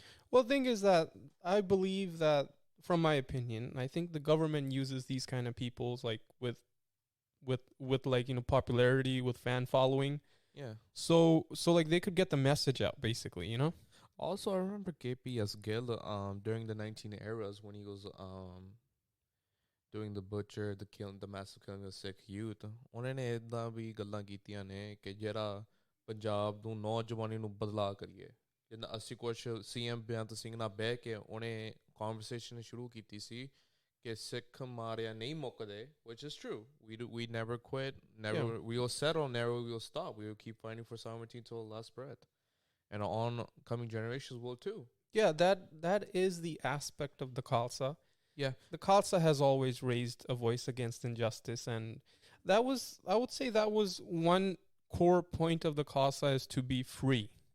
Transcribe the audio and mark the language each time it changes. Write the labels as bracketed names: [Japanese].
[English] Well, the thing is that I believe that, from my opinion, I think the government uses these kind of peoples like with like, popularity, with fan following. Yeah. So like they could get the message out, basically. Also, I remember KPS Gill during the 19 eras when he was doing the butcher, the massive killing of Sikh youth. [Punjabi] ਉਹਨਾਂ ਨੇ ਇਦਾਂ ਵੀ ਗੱਲਾਂ ਕੀਤੀਆਂ ਨੇ ਕਿ ਜਿਹੜਾ ਪੰਜਾਬ ਨੂੰ ਨੌਜਵਾਨੀ ਨੂੰ ਬਦਲਾ ਕਰੀਏ, ਜਿੱਦਾਂ ਅਸੀਂ ਕੁਛ CM ਬੇਅੰਤ ਸਿੰਘ ਨਾਲ ਬਹਿ ਕੇ ਉਹਨੇ conversation ਸ਼ੁਰੂ ਕੀਤੀ ਸੀ ਕਿ ਸਿੱਖ ਮਾਰਿਆ ਨਹੀਂ ਮੁੱਕਦੇ, [English] which is true. We never quit, we will settle, never we will stop. We will keep fighting for sovereignty until the last breath, and oncoming generations will too. Yeah, that is the aspect of the Khalsa. Yeah, the Khalsa has always raised a voice against injustice, and I would say that was one core point of the Khalsa, is to be free.